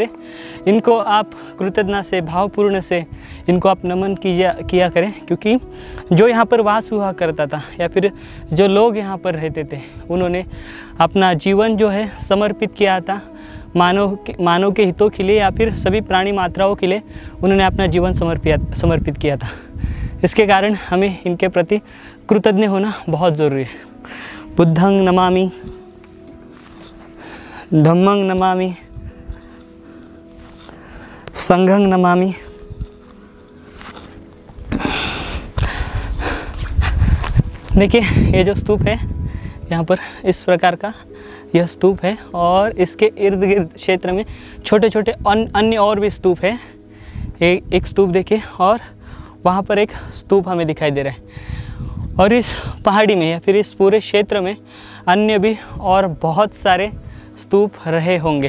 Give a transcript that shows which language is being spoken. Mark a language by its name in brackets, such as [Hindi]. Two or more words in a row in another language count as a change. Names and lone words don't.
[Hindi] इनको आप कृतज्ञता से, भावपूर्ण से इनको आप नमन किया करें, क्योंकि जो यहाँ पर वास हुआ करता था या फिर जो लोग यहाँ पर रहते थे उन्होंने अपना जीवन जो है समर्पित किया था मानव के हितों के लिए या फिर सभी प्राणी मात्राओं के लिए उन्होंने अपना जीवन समर्पित किया था। इसके कारण हमें इनके प्रति कृतज्ञ होना बहुत ज़रूरी है। [Pali] बुद्धं नमामि, धम्मं नमामि, संघं नमामि। [Hindi] देखिए, ये जो स्तूप है यहाँ पर इस प्रकार का यह स्तूप है और इसके इर्द गिर्द क्षेत्र में छोटे छोटे अन्य और भी स्तूप है। एक स्तूप देखिए और वहाँ पर एक स्तूप हमें दिखाई दे रहा है और इस पहाड़ी में या फिर इस पूरे क्षेत्र में अन्य भी और बहुत सारे स्तूप रहे होंगे।